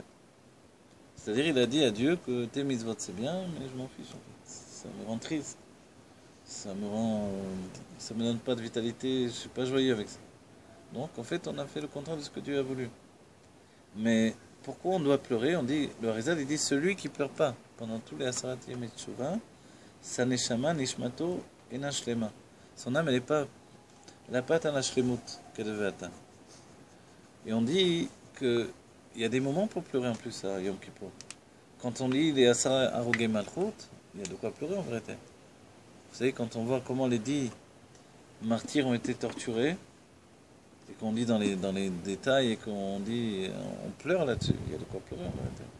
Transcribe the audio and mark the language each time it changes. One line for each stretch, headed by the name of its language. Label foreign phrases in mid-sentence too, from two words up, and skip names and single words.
French: C'est-à-dire il a dit à Dieu que tes mitzvot c'est bien, mais je m'en fiche en fait. Ça me rend triste. Ça me donne pas de vitalité, je suis pas joyeux avec ça. Donc en fait on a fait le contraire de ce que Dieu a voulu. Mais pourquoi on doit pleurer? On dit, le Harizal il dit celui qui pleure pas pendant tous les Asarat Yom et Tshuva, sa
Hebrew: נשמה נשמתו אינה שלמה.
French: Son âme elle n'a pas atteint la shlemut qu'elle devait atteindre. Et on dit que il y a des moments pour pleurer en plus à Yom Kippur. Quand on lit les
Hebrew: עשרה הרוגי מלכות,
French: il y a de quoi pleurer en vérité. Vous savez, quand on voit comment les 10 martyrs ont été torturés, et qu'on dit dans les détails et qu'on dit, on pleure là-dessus, il y a de quoi pleurer en vérité.